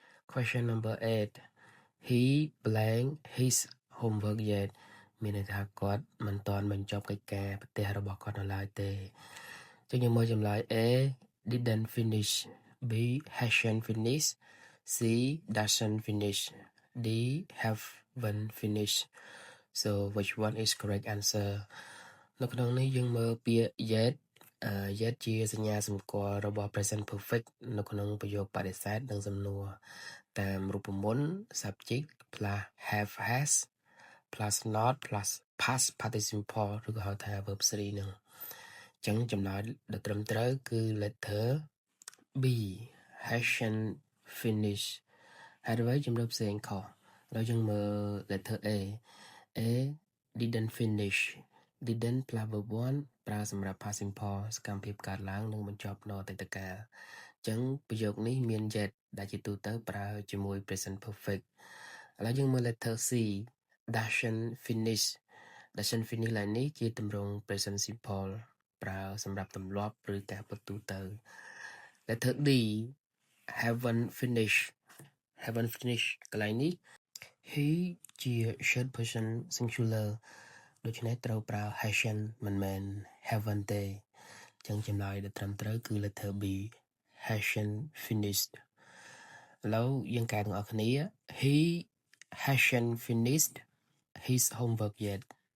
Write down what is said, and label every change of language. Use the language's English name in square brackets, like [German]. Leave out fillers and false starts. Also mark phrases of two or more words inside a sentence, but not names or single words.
[English] Question number 8 he blank his homework yet [Khmer] មានន័យថាគាត់មិនទាន់បញ្ចប់កិច្ចការផ្ទះរបស់គាត់នៅឡើយទេចឹងយើងមើលចម្លើយ [English] A didn't finish B hasn't finished C doesn't finish D haven't finished so which one is correct answer [Khmer] នៅក្នុងនេះយើងមើល ពាក្យ [English] yet yet [Khmer] ជាសញ្ញាសម្គាល់របស់ [English] present perfect [Khmer] នៅក្នុងប្រយោគបដិសេធនិងសំណួរតាមរូបមន្ត [English] subject plus have has plus not plus past participle [Khmer] ឬក៏ហៅថា verb 3 នឹង អញ្ចឹងចម្លើយដែលត្រឹមត្រូវគឺ [English] letter B hasn't finished [Khmer] ហើយអ្វីជំរឿផ្សេងខុសហើយយើងមើល [English] letter A didn't finish didn't plus verb 1 [Khmer] ប្រើសម្រាប់ [English] past simple [Khmer] សកម្មភាពកើតឡើងនិងបញ្ចប់នៅអតីតកាលអញ្ចឹងប្រយោគនេះមាន yet ដែលជា ទូទៅប្រើជាមួយ [English] present perfect [Khmer] ឥឡូវយើងមើល [English] letter C doesn't finish [Khmer] ឡើយនេះជាទម្រង់ [English] present simple [Khmer] ប្រើសម្រាប់ទម្លាប់ឬការពិតទូទៅ [English] letter D haven't finished [Khmer] កន្លែងនេះ he ជា [English] third person singular [Khmer] ដូច្នេះត្រូវប្រើ hasn't មិនមែន haven't ទេអញ្ចឹងចម្លើយដែលត្រឹមត្រូវគឺ [English] letter B hasn't finished [Khmer] ឥឡូវយើងកែទាំងអស់គ្នា [English] he hasn't finished his homework yet